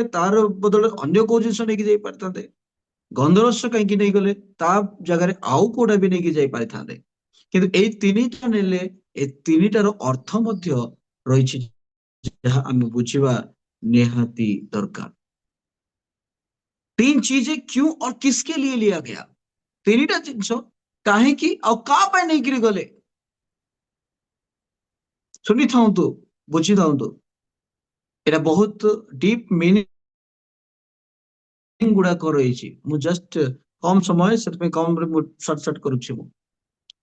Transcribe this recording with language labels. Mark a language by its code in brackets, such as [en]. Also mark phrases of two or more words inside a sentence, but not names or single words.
[or] ତାର ବଦଳରେ ଅନ୍ୟ କୋଉ ଜିନିଷ ନେଇକି ଯାଇ ପାରିଥାନ୍ତେ। ଗନ୍ଧରସ କାହିଁକି ନେଇଗଲେ? ତା ଜାଗାରେ ଆଉ କୋଉଟା ବି ନେଇକି ଯାଇ ପାରିଥାନ୍ତେ। କିନ୍ତୁ ଏଇ ତିନିଟା ନେଲେ, ଏ ତିନିଟାର ଅର୍ଥ ମଧ୍ୟ ରହିଛି, ଯାହା ଆମେ ବୁଝିବା ନିହାତି ଦରକାର। [hi] तीन चीजें क्यों और किसके लिए लिया गया? [or] ତିନିଟା ଜିନିଷ କାହିଁକି ଆଉ କାହା ପାଇଁ ନେଇକରି ଗଲେ? ଶୁଣିଥାନ୍ତୁ, ବୁଝିଥାନ୍ତୁ, ଏଟା ବହୁତ [en] deep meaning [or] ଗୁଡାକ ରହିଛି। ମୁଁ ଜଷ୍ଟ କମ ସମୟ, ସେଥିପାଇଁ କମରେ ମୁଁ ସର୍ଟ କରୁଛି।